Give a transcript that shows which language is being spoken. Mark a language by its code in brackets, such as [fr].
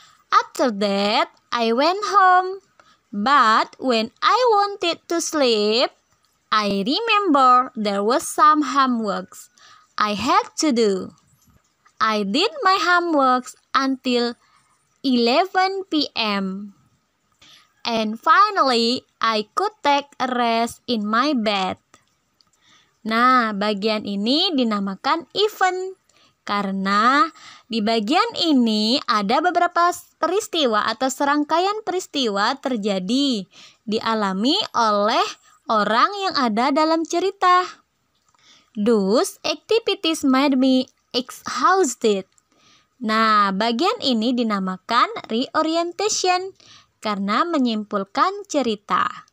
[en] After that, I went home. But when I wanted to sleep, I remember there was some homeworks I had to do. I did my homeworks until 11 p.m. And finally, I could take a rest in my bed. [id] Nah, bagian ini dinamakan event karena di bagian ini ada beberapa peristiwa atau serangkaian peristiwa terjadi dialami oleh orang yang ada dalam cerita. [en] Those activities made me exhausted. [id] Nah, bagian ini dinamakan reorientation karena menyimpulkan cerita.